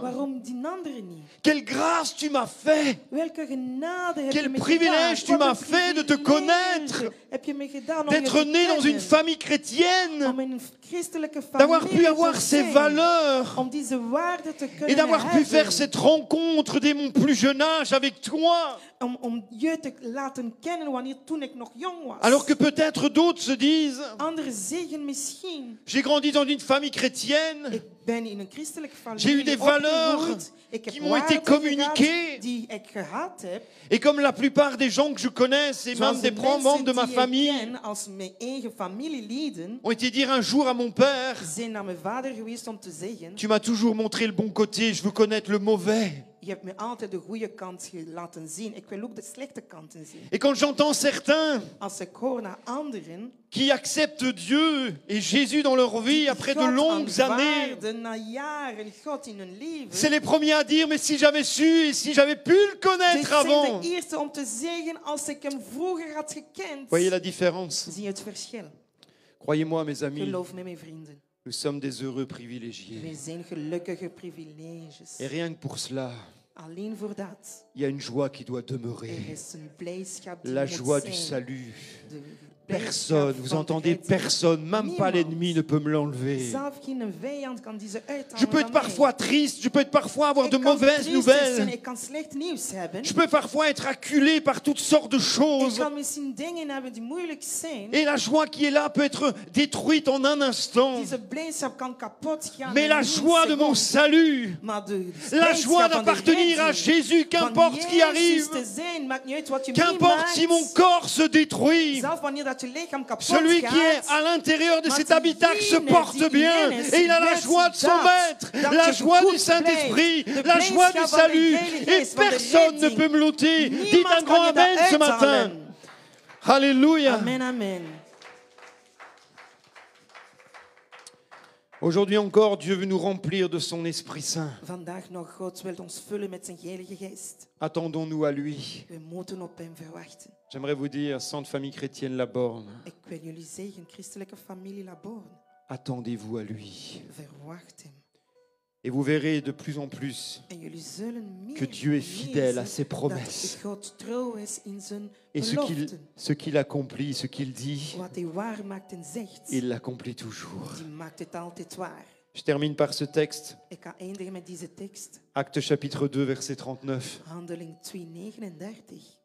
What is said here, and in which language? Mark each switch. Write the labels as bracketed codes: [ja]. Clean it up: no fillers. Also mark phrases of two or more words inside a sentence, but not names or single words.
[nl] Waarom die andere niet? [fr] Quelle grâce tu m'as fait! [nl] Welke genade heb [fr] Quel [nl] je me [fr] privilège [nl] gedaan? [fr] tu [nl] Wat [fr] m'as [nl] een [fr] fait de te [nl] privilege [fr] connaître, [nl] heb je me gedaan om [fr] d'être [nl] je te [fr] né dans une [nl] kennen. [fr] famille chrétienne, [nl] Om in een christelijke [fr] d'avoir [nl] familie [fr] pu avoir [nl] te [fr] ces [nl] zijn. [fr] valeurs [nl] Om deze waarden te kunnen [fr] et d'avoir pu [nl] hebben. [fr] faire cette rencontre dès mon plus jeune âge avec toi. [nl] Om je te laten kennen wanneer toen ik nog jong was. [fr] Alors que peut-être d'autres se disent, [nl] Anderen zeggen misschien, [fr] j'ai grandi dans une famille chrétienne, [nl] ik ben in een christelijke [fr] j'ai eu des [nl] familie [fr] valeurs [nl] opgegroeid. Ik heb [fr] qui m'ont été [nl] waarden [fr] communiquées. [nl] gehad die ik gehad heb. [fr] Et comme la plupart des gens que je connaisse et [nl] Zoals [fr] même [nl] de [fr] des [nl] mensen [fr] membres de ma [nl] die ik [fr] famille [nl] ken als mijn eigen familieleden [fr] ont été dire un jour à mon père, [nl] zijn naar mijn vader geweest om te zeggen, [fr] tu m'as toujours montré le bon côté, je veux connaître le mauvais. [nl] je hebt me altijd de goede kant laten zien. Ik wil ook de slechte kanten zien. [fr] Et quand j'entends certains [nl] Als ik hoor naar anderen [fr] qui acceptent Dieu et Jésus dans leur vie après de [nl] God [fr] longues années, [nl] aanvaarden na jaren God in hun leven, [fr] c'est les premiers à dire, mais si j'avais su et si j'avais pu le [nl] dit [fr] connaître [nl] zijn [fr] avant. [nl] de eerste om te zeggen, als ik hem vroeger had gekend. [fr] Voyez la différence. [nl] Zie je het verschil? [fr] Croyez-moi, mes amis, [nl] Geloof me, mijn vrienden. [fr] nous sommes des heureux privilégiés. [nl] Wij zijn gelukkige privileges. [fr] Et rien que pour cela, [nl] Alleen voor dat. [fr] il y a une joie qui doit demeurer. [nl] Er is een blijdschap die [fr] La [nl] moet [fr] joie du [nl] zijn. [fr] salut. [nl] De [fr] Personne, [nl] blijdschap [fr] vous [nl] van [fr] entendez, [nl] de [fr] personne, même pas [nl] Niemand. [fr] l'ennemi ne peut me l'enlever. [nl] Zelf geen vijand kan deze uithalen [fr] Je peux être [nl] van mij. [fr] parfois triste, je peux être parfois avoir [nl] Ik [fr] de [nl] kan [fr] mauvaises [nl] triestig zijn, [fr] nouvelles. [nl] ik kan slecht nieuws hebben. [fr] Je peux parfois être acculé par toutes sortes de [nl] Ik [fr] choses. [nl] kan misschien dingen hebben die moeilijk zijn. [fr] Et la joie qui est là peut être détruite en un instant. [nl] Deze blijdschap kan kapot gaan. [fr] Mais [nl] in [fr] la [nl] één [fr] joie de mon [nl] seconde. [fr] salut, [nl] Maar de [fr] la [nl] blijdschap [fr] joie [nl] van de [fr] d'appartenir à [nl] redding, [fr] Jésus, [nl] van [fr] qu'importe ce qui [nl] Jezus [fr] arrive, [nl] te zijn, maakt niet uit wat je [fr] qu'importe [nl] meemaakt. [fr] si mon corps se détruit, [nl] Zelf wanneer dat je lichaam kapot [fr] celui [nl] gaat, [fr] qui est à l'intérieur de [nl] maar [fr] cet habitacle se [nl] diegene [fr] porte [nl] die [fr] bien [nl] in is, [fr] et il a la [nl] weet [fr] joie de son [nl] dat, [fr] maître, [nl] dat [fr] la [nl] je [fr] joie [nl] goed [fr] du Saint-Esprit, [nl] blijft, de [fr] la joie du [nl] blijdschap van de [fr] salut [nl] Heilige [fr] et [nl] Geest, van de [fr] personne ne [nl] redding. [fr] peut me l'ôter. [nl] Niemand [fr] Dites un [nl] kan [fr] grand [nl] je dat [fr] amen ce matin. [nl] uithalen. [fr] Alléluia. [nl] Amen, amen. [fr] Aujourd'hui encore, Dieu veut nous remplir de son Esprit Saint. [nl] Vandaag nog, God wil ons vullen met zijn Heilige Geest. [fr] Attendons-nous à lui. [nl] We moeten op hem verwachten. [fr] J'aimerais vous dire, Sainte Famille Chrétienne La Borne, [nl] Ik wil jullie zeggen, christelijke familie Laborn, [fr] attendez-vous à lui. [nl] verwacht hem. [fr] Et vous verrez de plus en plus [nl] En jullie zullen meer [fr] que Dieu est fidèle à ses [nl] lezen [fr] promesses. [nl] dat God trouw is in zijn [fr] Et [nl] beloften. [fr] ce qu'il accomplit, ce qu'il dit, [nl] Wat hij waar maakt en zegt, [fr] il l'accomplit toujours. [nl] die maakt het altijd waar. [fr] Je termine par ce texte, [nl] Ik ga eindigen met deze tekst. [fr] Actes chapitre 2, verset 39. [nl] Handeling 2:39.